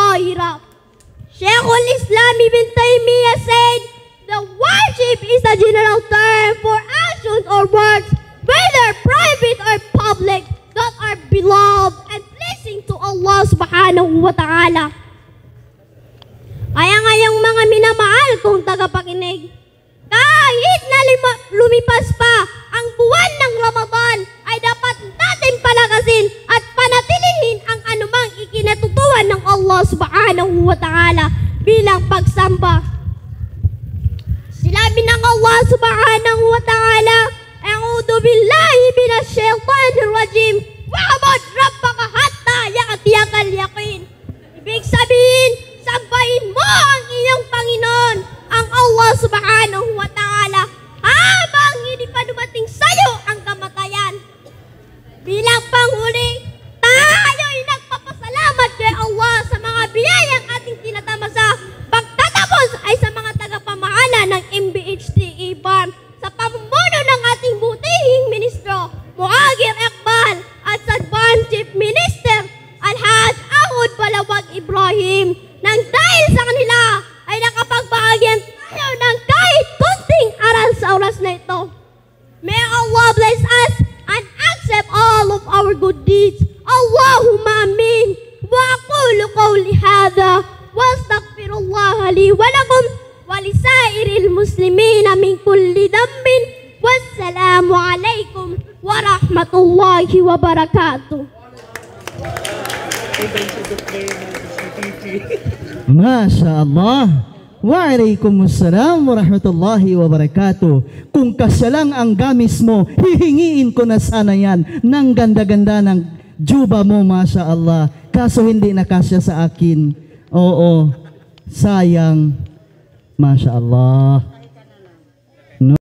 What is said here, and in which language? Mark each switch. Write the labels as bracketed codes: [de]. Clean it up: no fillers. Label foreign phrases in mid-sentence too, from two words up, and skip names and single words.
[tl] mahirap. [en] Sheikhul Islam Ibn Taymiyyah said, the worship is a general term for actions or words, whether private or public, that are beloved and pleasing to Allah [ar] سبحانه وتعالى. [tl] Kaya ngayong mga minamahal kong tagapakinig, kahit na lumipas pa ang buwan ng Ramadan, ay dapat natin palakasin at panatilihin ang anumang ikinatutuan ng [ar] الله سبحانه وتعالى [tl] bilang pagsamba. Sinabi ng [ar] الله سبحانه وتعالى، أعوذ بالله من الشيطان الرجيم، واعبد ربك حتى يأتيك اليقين. [tl] Ibig sabihin, sambahin mo ang iyong Panginoon, ang [ar] الله سبحانه وتعالى, [tl] habang hindi pa dumating sa'yo ang kamatayan. Bilang panghuli, tayo'y nagpapasalamat kay Allah sa mga biyayang ating tinatamasa. Pagtatapos ay sa mga tagapamahala ng MBHT Farm, sa pamumuno ng ating butihing ministro, Muagir Iqbal, at sa [en] Farm Chief Minister, [tl] Alhaj Ahud Balawag Ibrahim, nang dahil sa kanila ay nakapagbahagyan tayo ng kahit kunting aral sa oras na ito. [en] May Allah bless us and accept all of our good deeds. [ar] اللهم آمين. وأقول قولي هذا وأستغفر الله لي ولكم ولسائر المسلمين من كل ذنب. والسلام عليكم ورحمة الله وبركاته. ما شاء الله. وعليكم السلام ورحمة الله وبركاته. [tl] Kung kasya lang ang gamis mo, hihingiin ko na sana yan ng ganda-ganda ng juba mo, [ar] ما شاء الله. [tl] Kaso hindi na kasya sa akin. Oo, sayang. [ar] ما شاء الله.